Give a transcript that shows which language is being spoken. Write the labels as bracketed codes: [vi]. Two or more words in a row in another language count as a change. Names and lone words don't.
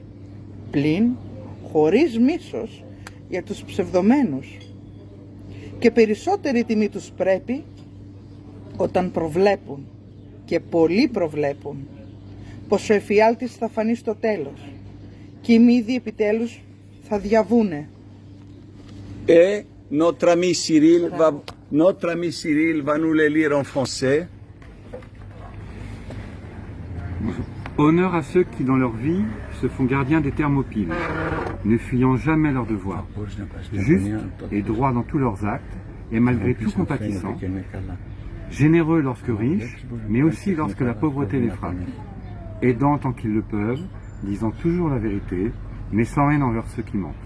[el] Πλην χωρίς μίσος για τους ψευδομένους. Και περισσότερη τιμή τους πρέπει όταν προβλέπουν και πολλοί προβλέπουν πως ο εφιάλτης θα φανεί στο τέλος και οι μύδοι επιτέλους θα διαβούνε. [fr] Notre ami Cyril va nous les lire en français. Honneur à ceux qui, dans leur vie, se font gardiens des Thermopyles, ne fuyant jamais leurs devoirs, justes et droits dans tous leurs actes, et malgré tout compatissants, généreux lorsque riches, mais aussi lorsque la pauvreté les frappe, aidant tant qu'ils le peuvent, disant toujours la vérité, mais sans haine envers ceux qui mentent.